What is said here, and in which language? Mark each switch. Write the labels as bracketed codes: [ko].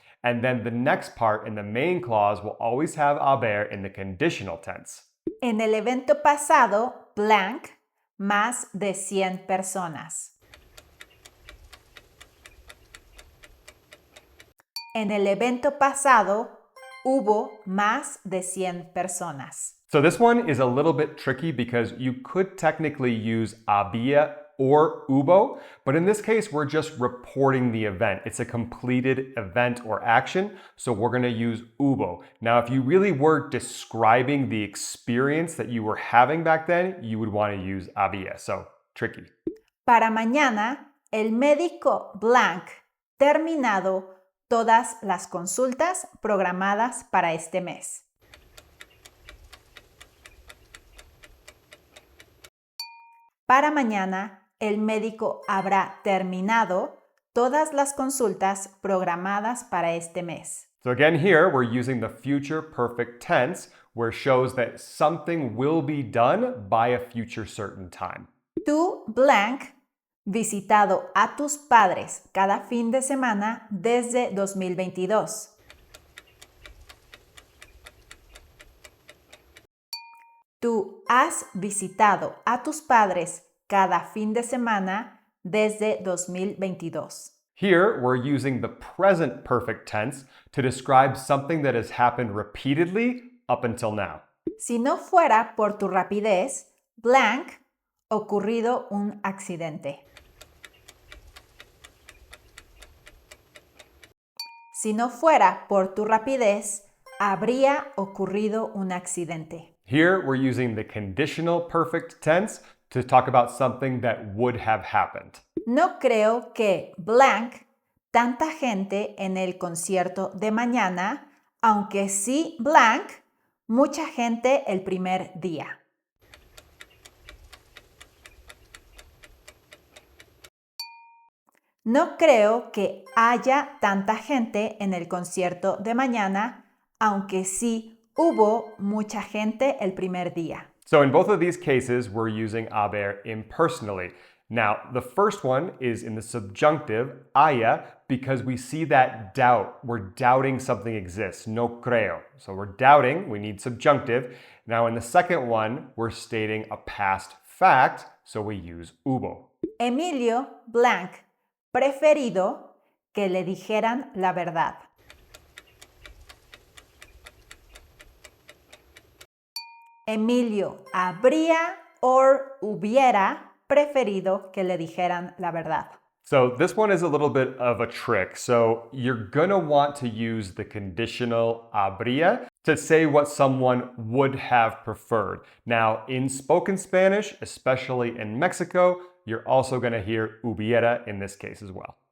[en] And then the next part in the main clause will always have haber in the conditional tense. [es] En el evento pasado, blank, más de 100 personas. En el evento pasado, hubo más de 100 personas. [en] So this one is a little bit tricky because you could technically use había or hubo, but in this case, we're just reporting the event. It's a completed event or action, so we're going to use hubo. Now, if you really were describing the experience that you were having back then, you would want to use había, so tricky. [es] Para mañana, el médico blank terminado todas las consultas programadas para este mes. Para mañana, el médico habrá terminado todas las consultas programadas para este mes. [en] So again here, we're using the future perfect tense, where it shows that something will be done by a future certain time. [es] Tú, blank, visitado a tus padres cada fin de semana desde 2022. Tú has visitado a tus padres cada fin de semana desde 2022. [en] Here, we're using the present perfect tense to describe something that has happened repeatedly up until now. [es] Si no fuera por tu rapidez, blank, ocurrido un accidente. Si no fuera por tu rapidez, habría ocurrido un accidente. [en] Here, we're using the conditional perfect tense to talk about something that would have happened. [es] No creo que blank tanta gente en el concierto de mañana, aunque sí blank mucha gente el primer día. No creo que haya tanta gente en el concierto de mañana, aunque sí hubo mucha gente el primer día. [en] So in both of these cases, we're using haber impersonally. Now, the first one is in the subjunctive, haya, because we see that doubt. We're doubting something exists, [es] no creo. [en] So we're doubting, we need subjunctive. Now in the second one, we're stating a past fact, so we use hubo. [es] Emilio blank preferido que le dijeran la verdad. Emilio habría o hubiera preferido que le dijeran la verdad. [en] So this one is a little bit of a trick. So you're gonna want to use the conditional habría to say what someone would have preferred. Now, in spoken Spanish, especially in Mexico, you're also gonna hear hubiera in this case as well.